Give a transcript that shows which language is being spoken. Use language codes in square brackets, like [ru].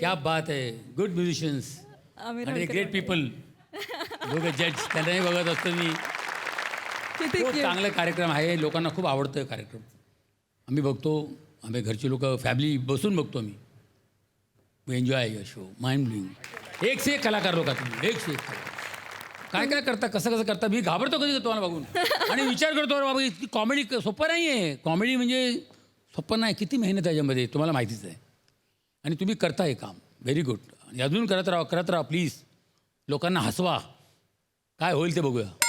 [mr] क्या बात आहे. [en] good musicians [mr] आणि [en] Great people. [mr] दोघे जज त्यांनाही बघत असतो मी. खूप चांगला कार्यक्रम आहे, लोकांना खूप आवडतं कार्यक्रम. आम्ही बघतो, आम्ही घरचे लोक फॅमिली बसून बघतो आम्ही. [en] We enjoy your show. Mind blowing. [hi] एक से एक [mr] कलाकार लोक तुम्ही, एक से एक. काय काय करता, कसं करता, मी घाबरतो कधी तुम्हाला बघून. आणि विचार करतो अरे बाबा, इतकी कॉमेडी सोपं नाही आहे. कॉमेडी म्हणजे सोपं नाही, किती मेहनत आहे याच्यामध्ये तुम्हाला माहितीच आहे. आणि तुम्ही करता हे काम [en] Very good. [mr] आणि अजून करत राहा प्लीज. लोकांना हसवा, काय होईल ते बघूया.